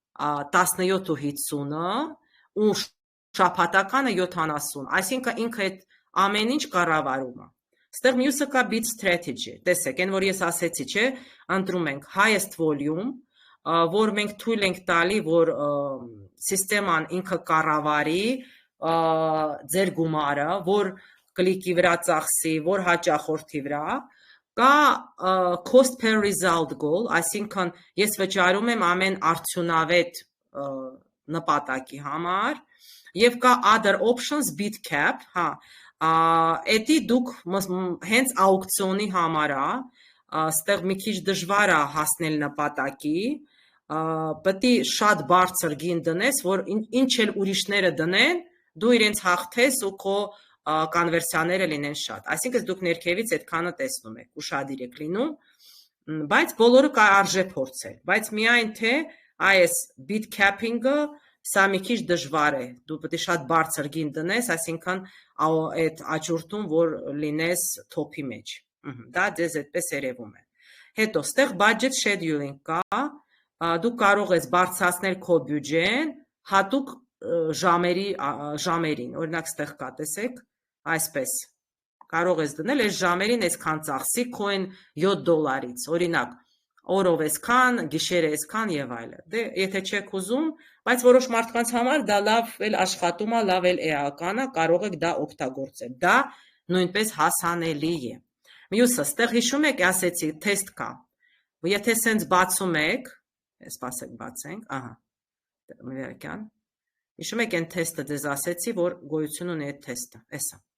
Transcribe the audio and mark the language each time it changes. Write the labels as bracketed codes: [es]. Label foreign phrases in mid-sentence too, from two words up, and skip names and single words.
[hy] 17.50-ը ու շաբաթականը 70, այսինքն ինքը այդ ամեն ինչ կառավարում է։ Ստեղ մյուսը կա [en] bid strategy, [hy] տեսեք, այն որ ես ասեցի, չէ, ընտրում ենք [en] highest volume, [hy] որ մենք թույլ ենք տալի, որ սիստեման ինքը կառավարի ձեր գումարը, որ կլիկի վրա ծախսի, որ հաճախորդի վրա, կա [en] cost per result goal, [hy] այսինքն ես վճարում եմ ամեն արդյունավետ նպատակի համար, եւ կա [en] other options bid cap, [hy] հա, էդի դուք հենց աուկցիոնի համար է, ստեղ մի քիչ դժվար է հասնել նպատակի, պետք է շատ բարձր գին դնես, որ ինչ էլ ուրիշները դնեն, դու իրենց հաղթես ու քո կոնվերսիաները լինեն շատ։ Այսինքն դուք ներքևից այդքանը տեսնում եք, ուշադիր եք լինում, բայց բոլորը կարժե փորձել, բայց միայն թե այս [en] bid capping-ը [hy] սա մի քիչ դժվար է, դու պետք է շատ բարձր գին դնես, այսինքն այդ աճուրդում, որ լինես թոփի մեջ, դա ձեզ այդպես երևում է։ Հետո, ստեղ [en] budget scheduling [hy] կա, դու կարող ես բարձրացնել քո բյուջեն հատուկ ժամերին, օրինակ ստեղ կա, տեսեք, այսպես, կարող ես դնել այս ժամերին այսքան ծախսի քո այն $7, օրինակ, օրով այսքան, գիշերը այսքան եւ այլը։ Դե եթե չեք ուզում, բայց որոշ մարդկանց համար դա լավ էլ աշխատում է, լավ էլ էական է, կարող եք դա օգտագործել։ Դա նույնպես հասանելի է։ Մյուսը, ստեղ հիշում եք, ասեցի, թեստ կա։ Եթե սենց բացում եք, սպասեք բացենք, ահա, վերակյան, հիշում եք այն թեստը ձեզ ասեցի, որ գոյություն ունի այդ թեստը, էսա։